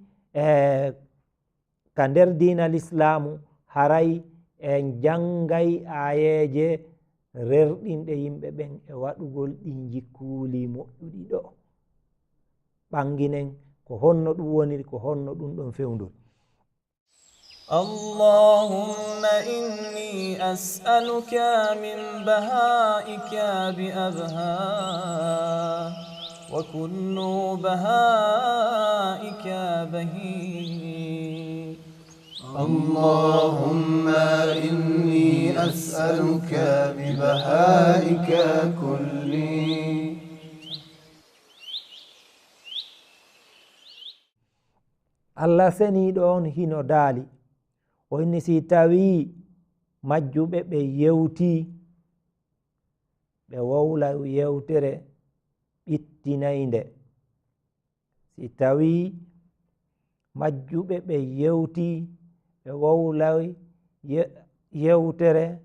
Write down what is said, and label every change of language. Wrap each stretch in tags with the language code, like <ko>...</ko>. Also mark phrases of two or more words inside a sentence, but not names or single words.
<ff>ka nder diinal islamu haray en janngay ayeje rerɗinɗe yimɓe ɓen e waɗugol ɗin jikkuuli moƴƴuɗi ɗo ɓanginen ko honno ɗum woniri ko honno ɗum ɗon fewndol</ff> <ar>اللهم إني أسألك من بهائك بأبها وكل بهائك بهي اللهم إني أسألك ببهائك كلي</ar> <ff>Allah seniɗo on hino daali o inni si tawi majjuɓe ɓe yewti ɓe wowla yewtere ɓittinayde si tawi majjuɓe ɓe yewti ɓe wowlay yewtere</ff>